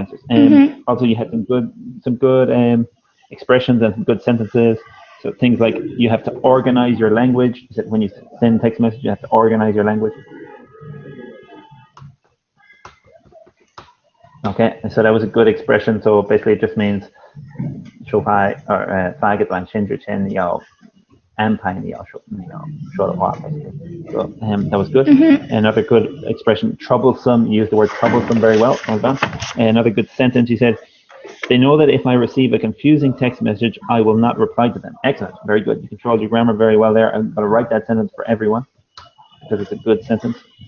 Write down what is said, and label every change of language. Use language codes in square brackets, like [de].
[en] And also you had some good expressions and some good sentences. So things like you have to organize your language. You said when you send text message, you have to organize your language. Okay, so that was a good expression. So basically it just means [zh] 说话发一个短信之前你要安排你要说的话 basically. [en] So that was good. Another good expression, troublesome. You used the word troublesome very well. Well done. Another good sentence, you said, they know that if I receive a confusing text message, I will not reply to them. Excellent. Very good. You controlled your grammar very well there. I'm going to write that sentence for everyone because it's a good sentence.